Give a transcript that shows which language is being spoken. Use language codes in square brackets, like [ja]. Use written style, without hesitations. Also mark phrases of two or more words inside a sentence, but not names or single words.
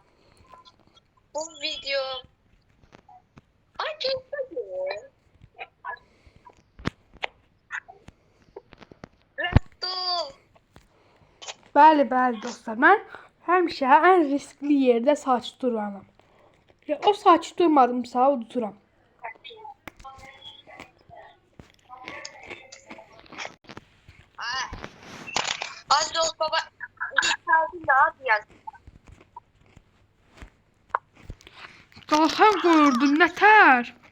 [tr] Bu video... Ay çok güzel. Resto. [az] Bəli dostlar, mən həmişə ən riskli yerdə sakit duranam. O sakit durmadımsa unuturam. [tr] Az oldu baba. Ne yapıyorsun? [az] Qalxan qoyurdun, nətər?